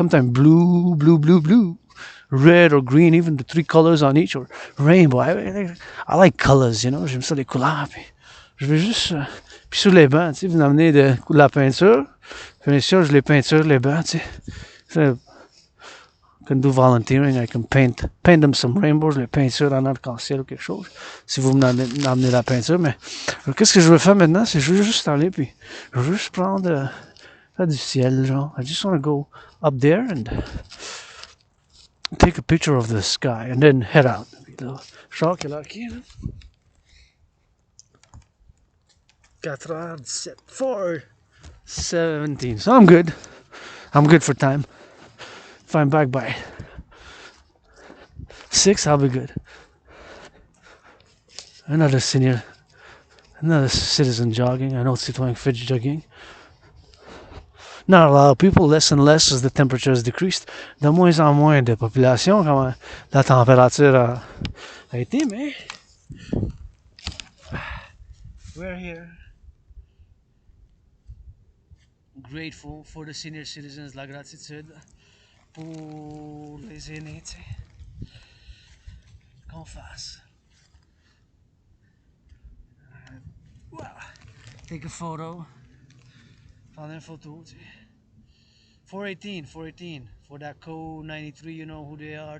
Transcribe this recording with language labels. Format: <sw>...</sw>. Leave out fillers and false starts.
<en>Sometimes blue, red or green, even the 3 colors on each, or rainbow. I like colors, you know,</en> <fr>j'aime ça les couleurs, puis je veux juste, puis sur les bancs, tu sais, vous amenez de la peinture, puis bien sûr, je les peinture, les bancs, tu sais,</fr> <en>I can do volunteering, I can paint them some rainbows,</en> <fr>les peintures en arc-en-ciel ou quelque chose, si vous m'amenez la peinture, mais qu'est-ce que je veux faire maintenant, c'est je veux juste aller, puis je veux juste prendre du ciel, genre,</fr> <en>I just want to go up there and take a picture of the sky, and then head out.</en> <fr>Genre, quelle heure qui est, là?</fr> <en>4h17, 4:17, so I'm good for time. If I'm back by 6, I'll be good. Another citizen jogging. I know</en> <fr>citoyen fait jogging.</fr> <en>Not a lot of people, less and less as the temperature has decreased.</en> <fr>De moins en moins de population, comme la température a été, mais</fr> <en>we're here. Grateful for the senior citizens,</en> <fr>la gratitude pour les aînés, tu sais, qu'on fasse.</fr> <en>Wow. Take a photo.</en> <fr>Prendre une photo, tu sais. 418,</fr> <en>For that code 93, you know who they are.</en>